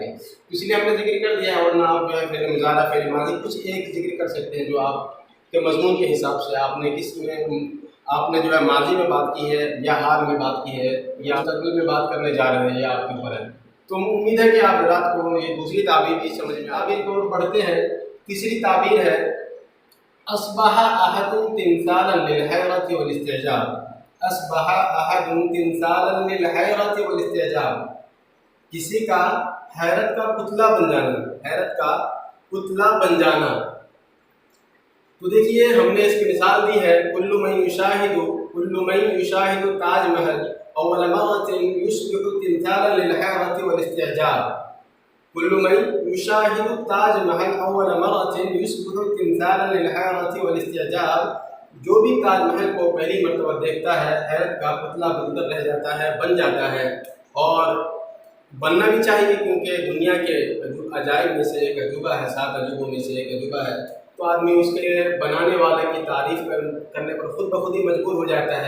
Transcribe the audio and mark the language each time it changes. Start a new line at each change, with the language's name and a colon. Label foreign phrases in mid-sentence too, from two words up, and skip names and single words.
Urdu: اس لیے ہم نے ذکر کر دیا ہے۔ اور نا آپ جو ہے پھر مضارع، پھر ماضی کچھ ایک ذکر کر سکتے ہیں جو آپ کے مضمون کے حساب سے آپ نے کس میں آپ نے جو ہے ماضی میں بات کی ہے، یا حال میں بات کی ہے، یا مستقبل میں بات کرنے جا رہے ہیں، یا آپ کے اوپر ہے. تو امید ہے کہ آپ حضرات کو یہ دوسری تعبیر بھی سمجھ میں آ گئی. تو پڑھتے ہیں۔ تیسری تعبیر ہے
Arabic: أصبح أحدٌ تمثالاً للحيرة والاستعجاب. أصبح أحدٌ تمثالاً للحيرة والاستعجاب,
Urdu: کسی کا حیرت کا پتلا بن جانا، حیرت کا پتلا بن جانا. تو دیکھیے ہم نے اس کی مثال دی ہے,
Arabic: كل من يشاهد تاج محل أول مرة يصبح تمثالاً للحيرة والاستعجاب. كل من يشاهد تاج محل أول مرة يصبح تمثالاً للحيرة والاستعجاب,
Urdu: جو بھی تاج محل کو پہلی مرتبہ دیکھتا ہے حیرت کا پتلا بن کر رہ جاتا ہے، بن جاتا ہے. اور بننا بھی چاہیے، کیونکہ دنیا کے عجائب میں سے ایک عجوبہ ہے، 7 عجوبوں میں سے ایک عجوبہ ہے. تو آدمی اس کے بنانے والے کی تعریف کرنے پر خود بخود ہی مجبور ہو جاتا ہے.